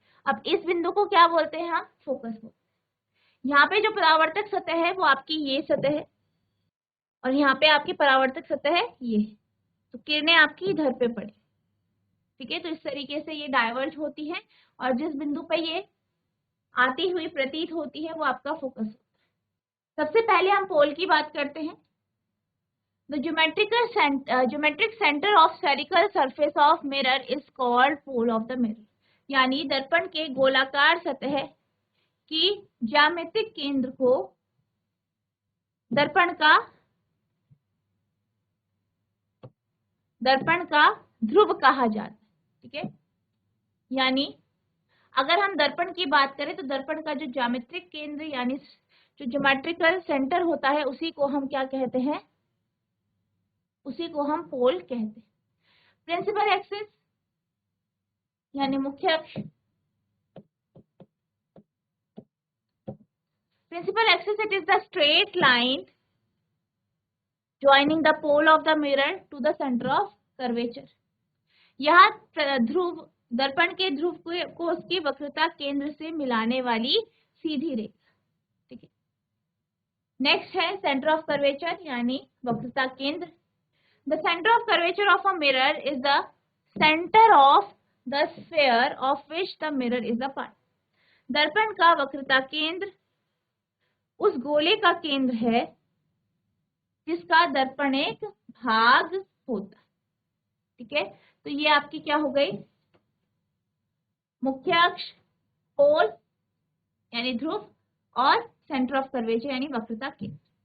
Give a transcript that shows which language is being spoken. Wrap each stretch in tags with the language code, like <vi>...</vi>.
<hi>अब इस बिंदु को क्या बोलते हैं हम? फोकस बोलते हैं। यहाँ पे जो परावर्तक सतह है वो आपकी ये सतह है और यहाँ पे आपकी परावर्तक सतह है ये, तो किरणें आपकी इधर पे पड़ी, ठीक है। तो इस तरीके से ये डाइवर्ज होती है और जिस बिंदु पे ये आती हुई प्रतीत होती है वो आपका फोकस होता है। सबसे पहले हम पोल की बात करते हैं।</hi> <en>The geometric center of spherical surface of mirror is called pole of the mirror.</en> <hi>यानी दर्पण के गोलाकार सतह की ज्यामितिक केंद्र को दर्पण का ध्रुव कहा जाता है, ठीक है। यानी अगर हम दर्पण की बात करें तो दर्पण का जो ज्यामितिक केंद्र यानी जो ज्योमेट्रिकल सेंटर होता है उसी को हम क्या कहते हैं? उसी को हम पोल कहते हैं। प्रिंसिपल एक्सिस यानी मुख्य अक्ष,</hi> <en>Principal axis it is the straight line joining the pole of the mirror to the centre of curvature.</en> <hi>यह ध्रुव दर्पण के ध्रुव को उसकी वक्रता केंद्र से मिलाने वाली सीधी रेखा, ठीक है। नेक्स्ट है सेंटर ऑफ कर्वेचर यानी वक्रता केंद्र।</hi> <en>The center of curvature of a mirror is the center of the sphere of which the mirror is a part.</en> <hi>दर्पण का वक्रता केंद्र उस गोले का केंद्र है जिसका दर्पण एक भाग होता है, ठीक है। तो ये आपकी क्या हो गई? मुख्य अक्ष, पोल यानी ध्रुव और सेंटर ऑफ कर्वेचर यानी वक्रता केंद्र।</hi>